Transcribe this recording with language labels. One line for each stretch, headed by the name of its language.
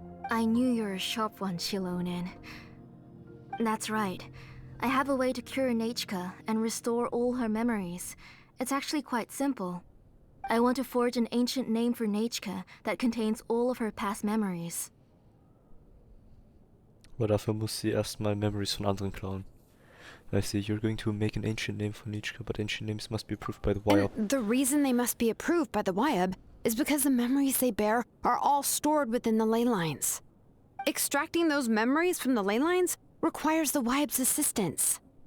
English: I knew you're a sharp one, Xilonen. That's right. I have a way to cure Nechka and restore all her memories. It's actually quite simple. I want to forge an ancient name for Nechka that contains all of her past memories.
German: Aber dafür muss sie erstmal Memories von anderen klauen.
English: I see, you're going to make an ancient name for Nechka, but ancient names must be approved by the Wayob. And the reason they must be approved by the Wayob is because the memories they bear are all stored within the ley lines. Extracting those memories from the ley lines requires the Wayob's assistance.